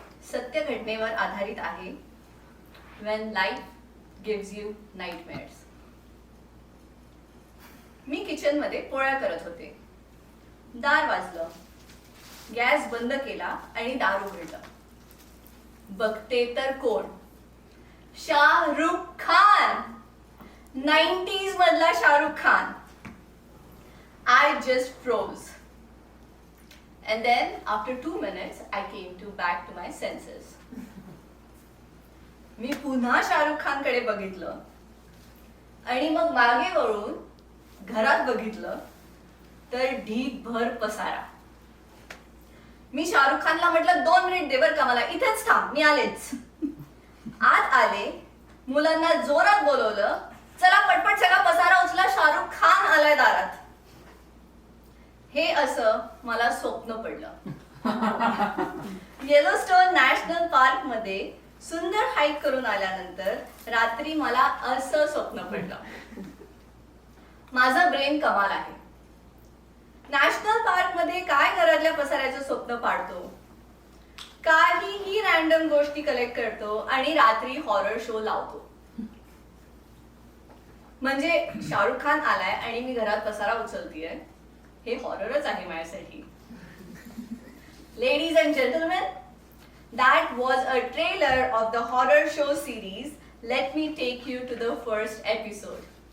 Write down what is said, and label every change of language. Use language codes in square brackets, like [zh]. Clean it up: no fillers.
[mr] सत्य घटनेवर आधारित आहे When Life Gives You Nightmares. मी kitchen मध्ये पोळ्या करत होते. दार वाजलं. गॅस बंद केला आणि दार उघडलं. बघते तर कोण? शाहरुख खान. 90s मधला Shahrukh Khan. [en] I just froze. And then after 2 minutes I came back to my senses. [mr] मी पुन्हा शाहरुख खान कडे बघितलं आणि मग मागे वळून घरात बघितलं तर ढीगभर पसारा. मी शाहरुख खानला म्हटलं 2 मिनिट दे बर का मला, इथेच थांब, मी आलेच. आत आले, मुलांना जोरात बोलवलं, चला पटपट सगळा पसारा उचला, शाहरुख खान आलाय दारात. हे असं मला स्वप्न पडलं. येलोस्टोन नॅशनल पार्क मध्ये सुंदर हाईक करून आल्यानंतर रात्री मला असं स्वप्न पडलं. माझं ब्रेन कमाल आहे. नॅशनल पार्क मध्ये काय घरातल्या पसाऱ्याचं स्वप्न पाडतो, काहीही रॅन्डम गोष्टी कलेक्ट करतो आणि रात्री हॉरर शो लावतो. म्हणजे शाहरुख खान आलाय आणि मी घरात पसारा उचलतीये, हे हॉररच आहे माझ्यासाठी. [en] Ladies and gentlemen, that was a trailer of the horror show series. Let me take you to the first episode.